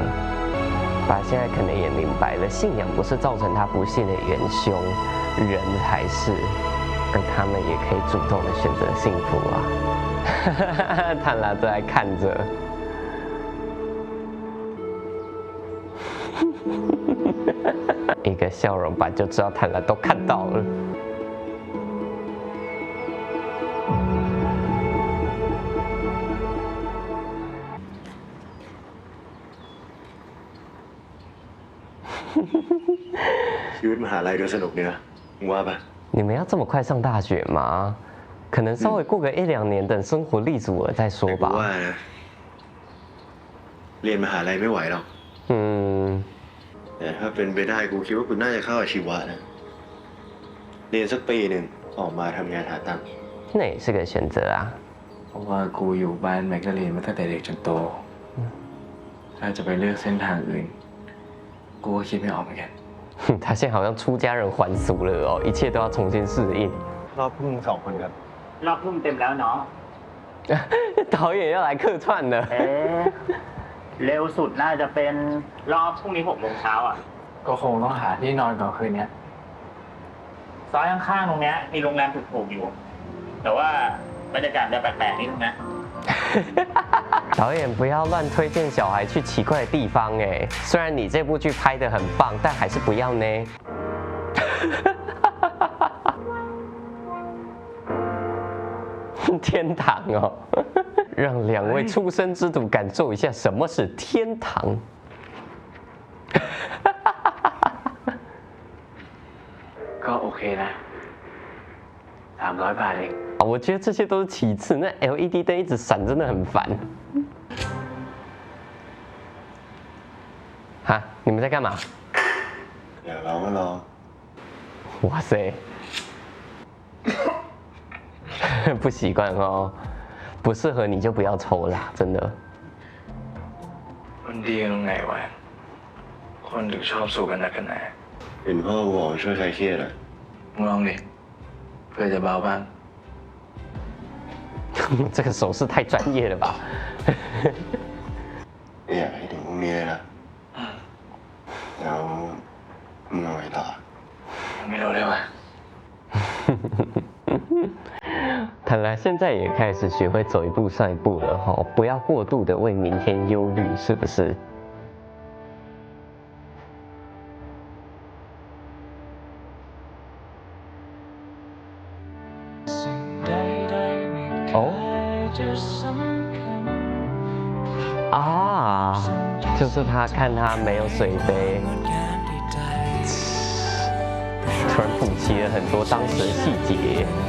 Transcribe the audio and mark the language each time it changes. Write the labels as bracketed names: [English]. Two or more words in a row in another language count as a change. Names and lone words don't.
[Chinese] 爸现在可能也明白了，信仰不是造成他不幸的元凶，人才是，而他们也可以主动的选择幸福啊。坦拉在看着。一个笑容吧，就知道坦兰都看到了。 [Thai] ชีวิตมหาลัยดูสนุกเนี่ยมึงว่าปะ [Chinese] 你们要这么快上大学吗？可能稍微过个1-2年，等生活立足了再说 [Thai] กูว่า [Chinese] 吧。 [Thai] นะเรียนมหาลัยไม่ไหวหรอก แต่ถ้าเป็นไปได้กูคิดว่ากูน่าจะเข้าอาชีวะนะเรียนสักปีหนึ่งออกมาทำงานหาตังค์ [Chinese] 那也是个选择啊。 [Thai] ผม ราะว่ากูอยู่บ้านแมกกาลีนมาตั้งแต่เด็กจนโต ถ้าจะไปเลือกเส้นทางอื่น กูก็คิดไม่ออกเหมือนกัน [Chinese] 他现在好像出家人还俗了哦，一切都要重新适应。 [Thai] รอบพวกมึง2 คนครับ รอบทุ่มเต็มแล้วเนาะ [Chinese] 导演要来客串了。 [Thai] เร็วสุดน่าจะเป็นรอบพรุ่งนี้6 โมงเช้าอ่ะ ก็คงต้องหาที่นอนก่อนคืนนี้ ซอยข้างๆตรงเนี้ยมีโรงแรมถูกๆอยู่ แต่ว่าบรรยากาศจะแปลกๆนิดนึงนะ [Chinese] 导演不要乱推荐小孩去奇怪的地方哎，虽然你这部剧拍得很棒，但还是不要呢。天堂哦，让2位出生之徒感受一下什么是天堂。 [Thai] ก็โอเคนะ300 บาทเอง [Chinese] 我觉得这些都是其次，那 LED 灯一直闪真的很烦。哈，你们在干嘛？ [Thai] อยากลองก็ลอง [Chinese] 哇塞，不习惯哦，不适合你就不要抽啦，真的。 [Thai] มันดีตรงไหนวะ คนถึงชอบสู้กันนักกันแน่ เห็นพ่อบอกช่วยใครเครียดอ่ะ มึงลองดิ เพื่อจะเบาบ้าง [Chinese] 这个手势太专业了吧？ [Thai] อยากให้ถึงพรุ่งนี้เลยนะแล้วมึงเอาไงต่อ ไม่รู้เลยว่ะ [Chinese] 看来现在也开始学会走一步算一步了哈，不要过度的为明天忧虑，是不是？哦，啊，就是他看他没有水杯，突然补齐了很多当时的细节。